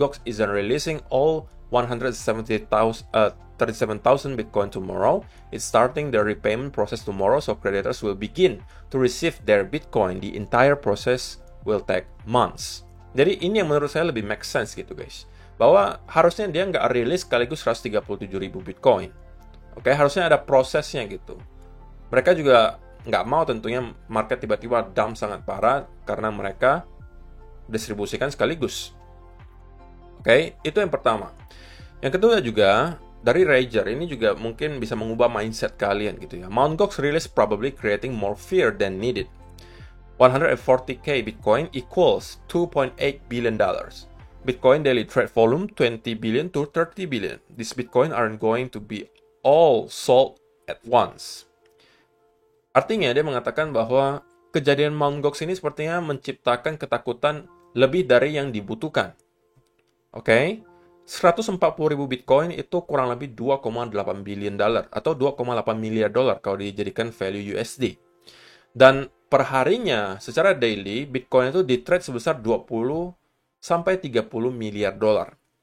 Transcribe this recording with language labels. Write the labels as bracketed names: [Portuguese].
[English] Gox isn't releasing all 137,000 Bitcoin tomorrow. It's starting the repayment process tomorrow, so creditors will begin to receive their Bitcoin. The entire process will take months. [Indonesian] Jadi ini yang menurut saya lebih make sense gitu guys. Bahwa harusnya dia nggak rilis sekaligus 137.000 Bitcoin. Oke, harusnya ada prosesnya gitu. Mereka juga nggak mau tentunya market tiba-tiba dump sangat parah karena mereka distribusikan sekaligus. Oke, itu yang pertama. Yang kedua juga, dari Rager ini juga mungkin bisa mengubah mindset kalian gitu ya. [English] Mt. Gox release probably creating more fear than needed. 140k Bitcoin equals $2.8 billion. Bitcoin daily trade volume 20 billion to 30 billion. These Bitcoin aren't going to be all sold at once. [Indonesian] Artinya dia mengatakan bahwa kejadian Mt. Gox ini sepertinya menciptakan ketakutan lebih dari yang dibutuhkan. Oke, 140.000 Bitcoin itu kurang lebih 2,8 billion dollar atau 2,8 miliar dolar kalau dijadikan value USD. Dan perharinya secara daily Bitcoin itu di-trade sebesar 20 sampai 30 miliar dolar.